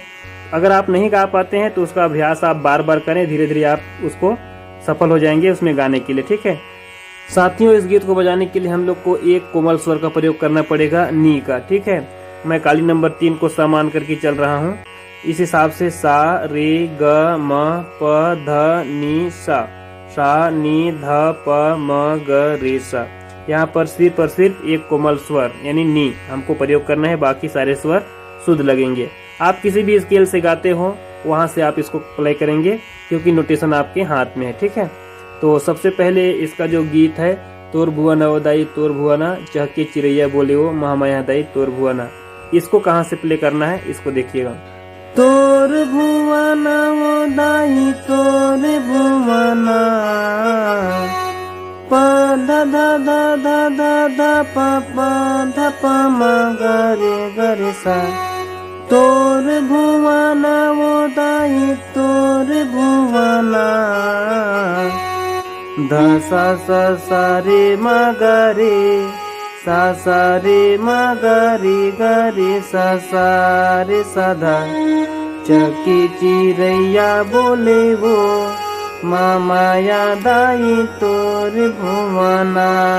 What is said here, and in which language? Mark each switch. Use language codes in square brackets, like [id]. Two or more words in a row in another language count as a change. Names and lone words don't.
[hi] अगर आप नहीं गा पाते हैं तो उसका अभ्यास आप बार बार करें, धीरे धीरे आप उसको सफल हो जाएंगे उसमें गाने के लिए, ठीक है। साथियों, इस गीत को बजाने के लिए हम लोग को एक कोमल स्वर का प्रयोग करना पड़ेगा, नी का, ठीक है। मैं काली नंबर 3 को सा मान करके चल रहा हूँ, इस हिसाब से सा रे ग म प ध नी सा, सा नी ध प म ग रे सा। यहाँ पर सिर्फ एक कोमल स्वर यानी नी हमको प्रयोग करना है, बाकी सारे स्वर शुद्ध लगेंगे। आप किसी भी स्केल से गाते हो वहां से आप इसको प्ले करेंगे, क्योंकि नोटेशन आपके हाथ में है, ठीक है। तो सबसे पहले इसका जो गीत है तोर भुआ नवोदाई तोर भुआना चहके चिरैया बोले वो महामाया दाई तोर भुआना, इसको कहाँ से प्ले करना है इसको देखिएगा। तोर भुआ नवोदाई तोर भुआना प ध ध ध ध ध ध प प ध प म ग रे सा। तोर भुआ नवोदाई तोर भुआना ध सा सा सा रे म ग रे सा सा रे म ग रे सा सा रे सा धा चकी चिरैया बोले वो महामाया दाई तोर भुआना।